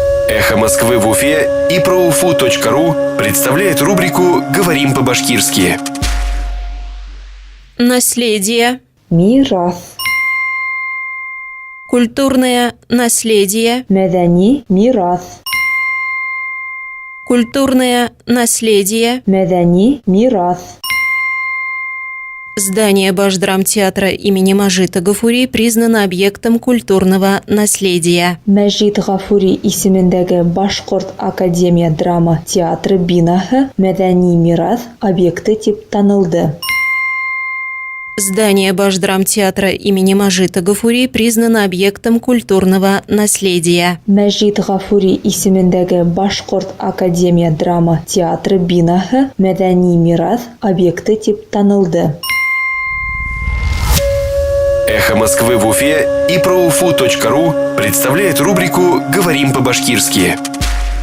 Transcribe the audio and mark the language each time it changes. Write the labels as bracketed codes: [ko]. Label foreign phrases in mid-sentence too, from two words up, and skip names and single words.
[ru] «Эхо Москвы» в Уфе и ProUFU.ru представляет рубрику «Говорим по-башкирски». Наследие. [ba] Мирас. [ru] Культурное наследие. [ba] Мәдәни мирас. [ru] Культурное наследие. [ba] Мәдәни мирас. [ru] Здание Башдрамтеатра имени Мажита Гафури признано объектом культурного наследия. [ba] Мәҗит Гафури исемендәге Башкорт академия драма театры бинаһы мәдәни мирас объекты дип танылды. [ru] Здание Башдрамтеатра имени Мажита Гафури признано объектом культурного наследия. [ba] Мәҗит Гафури исемендәге Башкорт академия драма театры бинаһы мәдәни мирас объекты дип танылды. [ru] «Эхо Москвы» в Уфе и ProUFU.ru представляет рубрику «Говорим по-башкирски».